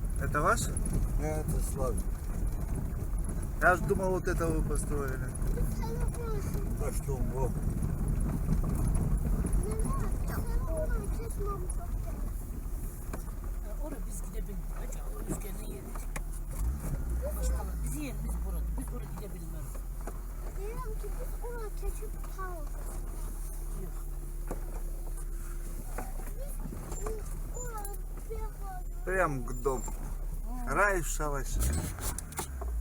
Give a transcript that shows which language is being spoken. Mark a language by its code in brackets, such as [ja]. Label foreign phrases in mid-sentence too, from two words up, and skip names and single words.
[ru] Это ваше? Это Славик. Я ж думал, вот это вы построили. Да что он был? [tr] Oraya biz gidebiliriz. Acaba o rüzgarını yedik. Başkalar bizi yerimiz burada. Biz oraya gidebilmez. Diyorum ki biz ona keçip kaldık. Yok. Biz orada bir yapalım. [ru] Прям к дому. Рай в шалаше.